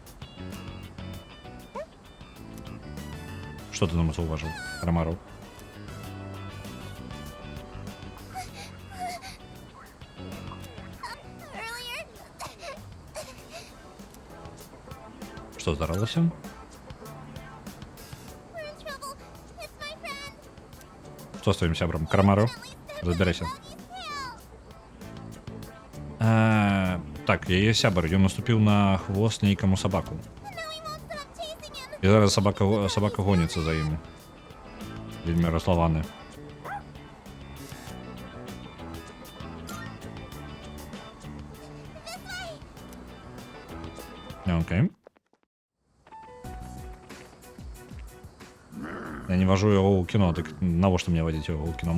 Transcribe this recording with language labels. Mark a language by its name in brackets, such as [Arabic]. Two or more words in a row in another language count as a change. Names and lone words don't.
[Belarusian] Што ты нам заўважыў, Карамару? Што здарылася? [English] We're in trouble. It's my friend. [Belarusian] Што з твоім сябрам? Карамару? Разбярайся. Так, яе сябар, ён наступіў на хвост нейкаму сабаку. [English] Now he won't stop chasing him. [Belarusian] І зараз сабака гоніцца за ім. Вельмі раславаны. Окей. Я не вожу яго ў кіно, так навошта мне вадзіць яго ў кіно?